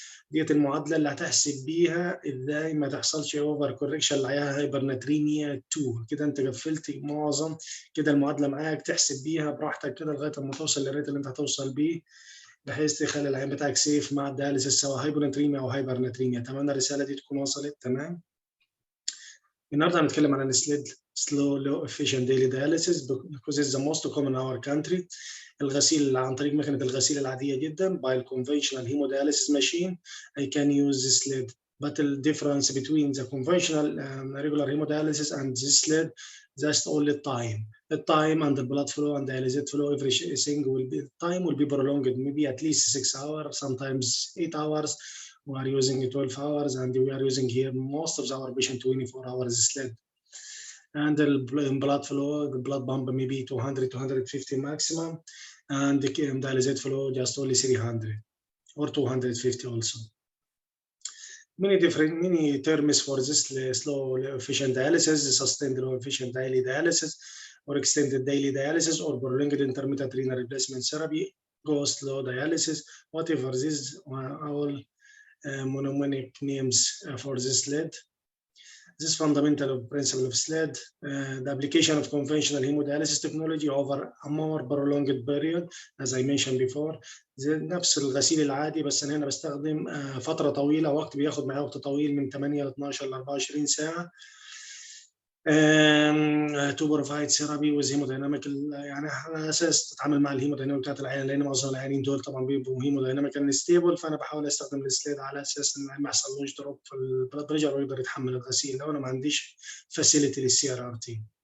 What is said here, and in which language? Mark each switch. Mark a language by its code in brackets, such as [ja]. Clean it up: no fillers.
[ar] ديت المعادله اللي هتحسب بيها ازاي ما تحصلش اوفر كوركشن للعيان هايبرناتريميا 2. كده انت قفلت معظم كده المعادله معاك، تحسب بيها براحتك كده لغايه ما توصل للريت اللي انت هتوصل بيه، بحيث تخلي العين بتاعك سيف مع الدياليسيس سواء هايبوناتريميا او هايبرناتريميا. اتمنى الرساله دي تكون وصلت. تمام. النهارده هنتكلم عن السليد [en] slow low efficient daily dialysis because it's the most common in our country. [ar] الغسيل عن طريق مكنه الغسيل العاديه جدا [en] by the conventional hemodialysis machine. I can use the SLED, but the difference between the conventional regular hemodialysis and this SLED, just only time. The time and the blood flow and dialysate flow, everything will be, time will be prolonged, maybe at least 6 hours, sometimes 8 hours. We are using 12 hours, and we are using here most of our patient 24 hours SLED. And the blood flow, the blood pump maybe 200, 250 maximum, and the dialysate flow just only 300 or 250 also. Many terms for this slow efficient dialysis: sustained low efficient daily dialysis, or extended daily dialysis, or prolonged intermittent renal replacement therapy, go slow dialysis. Whatever these all mnemonic names for this SLED. This fundamental principle of SLED, the application of conventional hemodialysis technology over a more prolonged period, as I mentioned before. [ar] نفس الغسيل العادي، بس أنا هنا بستخدم فترة طويلة، وقت بياخد معايا وقت طويل من 8 ل 12 ل 24 ساعة. [en] to provide therapy with hemodynamic، [ar] يعني على اساس تتعامل مع الهيموديناميك بتاعت العيان، لان معظم العيانين دول طبعا بيبقوا هيموديناميك ستيبل، فانا بحاول استخدم السليد على اساس ان ما يحصلوش دروب في البلاد بريشر ويقدر يتحمل الغسيل لو انا ما عنديش فاسيلتي للسي ار ار تي.